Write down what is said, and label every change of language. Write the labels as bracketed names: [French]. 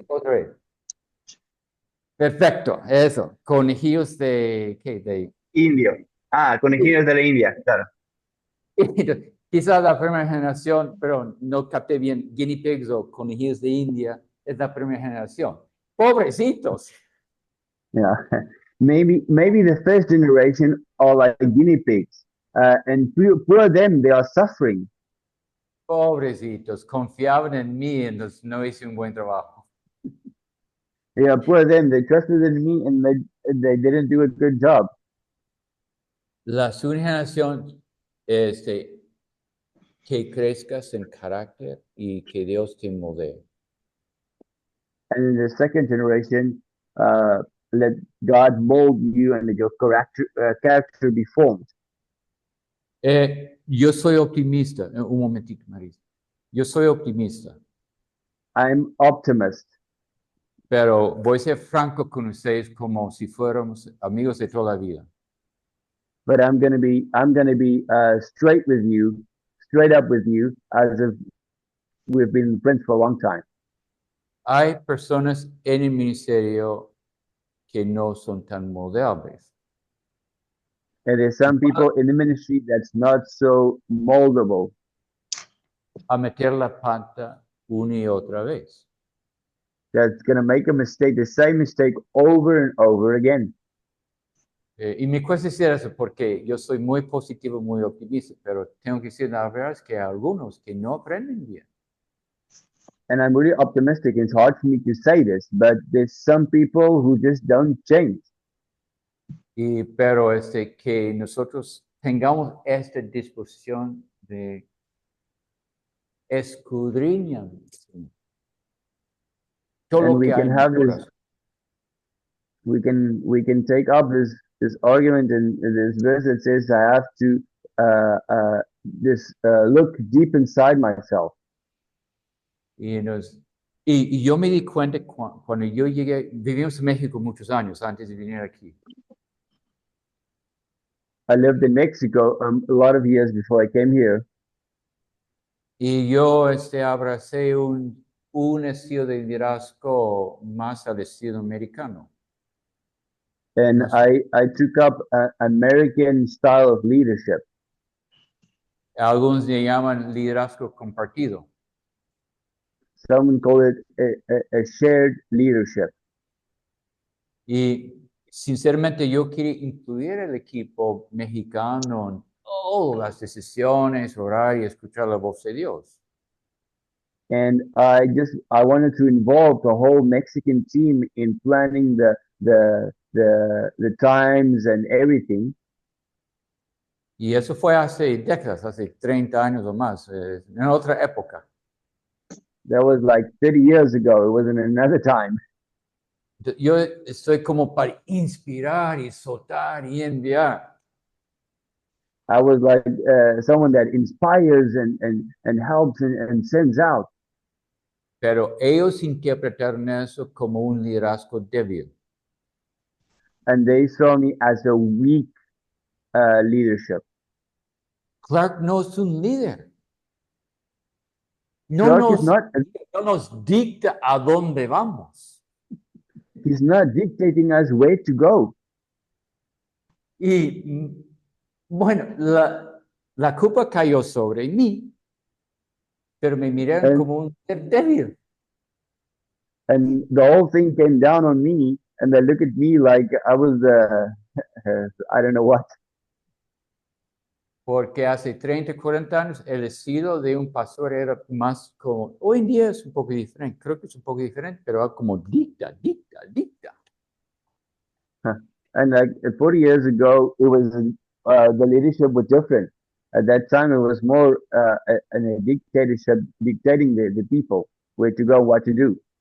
[Spanish] Otra vez. Perfecto, eso. Conejillos de, ¿qué? De Indio. Conejillos de la India, claro. quizás la primera generación, pero no capté bien, [English] guinea pigs [Spanish] o conejillos de India, es la primera generación. Pobrecitos. [English] Yeah. Maybe the first generation are like guinea pigs. And poor them, they are suffering. [Spanish] Pobrecitos, confiaban en mí, entonces no hice un buen trabajo. [English] Yeah, poor them, they trusted in me and they didn't do a good job. [Spanish] La segunda generación, que crezcas en carácter y que Dios te moldee. [English] And in the second generation, let God mold you and let your character be formed. [Spanish] Yo soy optimista. Un momentito, Marisa. Yo soy optimista. [English] I'm optimist. [Spanish] Pero voy a ser franco con ustedes como si fuéramos amigos de toda la vida. [English] But I'm gonna be straight up with you, as if we've been friends for a long time. [Spanish] Hay personas en el ministerio que no son tan moldeables. [English] And there's some people in the ministry that's not so moldable. [Spanish] A meter la pata una y otra vez. [English] That's gonna make a mistake, the same mistake over and over again. [Spanish] Y me cuesta decir eso porque yo soy muy positivo, muy optimista, pero tengo que decir la verdad es que hay algunos que no aprenden bien. [English] And I'm really optimistic. It's hard for me to say this, but there's some people who just don't change. [Spanish] Pero que nosotros tengamos esta disposición de escudriñar todo [English] And [Spanish] lo [English] we [Spanish] que hay [English] can [Spanish] en mi [English] have this, [Spanish] corazón. [English] we can take up this argument in this verse that says I have to look deep inside myself. [Spanish] Y, y yo me di cuenta cuando yo llegué, vivimos en México muchos años antes de venir aquí. [English] I lived in Mexico a lot of years before I came here, [Spanish] Y yo abracé un estilo de liderazgo más al estilo americano. [English] and [Spanish] No sé, [English] I took up an American style of leadership. [Spanish] algunos le llaman liderazgo compartido. [English] Someone call it a shared leadership. [Spanish] Y sinceramente yo quería incluir el equipo mexicano en todas las decisiones, orar y escuchar la voz de Dios. [English] And I wanted to involve the whole Mexican team in planning the times and everything. [Spanish] Y eso fue hace décadas, hace 30 años o más, en otra época. [English] That was like 30 years ago. It wasn't another time. [Spanish] Yo estoy como para inspirar y soltar y enviar. [English] I was like someone that inspires and helps and sends out. [Spanish] Pero ellos interpretaron eso como un liderazgo débil. [English] And they saw me as a weak leadership. [Spanish] Clark no es un líder. No [English] Clark is not, [Spanish] no nos dicta a dónde vamos. [English] he's not dictating us where to go. [Spanish] Y bueno, la culpa cayó sobre mí, pero me miraron [English] And, [Spanish] como un ser débil. [English] and the whole thing came down on me and they look at me like I was, I don't know what. [Spanish] Porque hace 30, 40 años el estilo de un pastor era más como, hoy en día es un poco diferente, creo que es un poco diferente, pero era como dicta, dicta, dicta. [English] And like 40 years ago, it was the leadership was different. At that time, it was more a dictatorship, dictating the people where to go, what to do.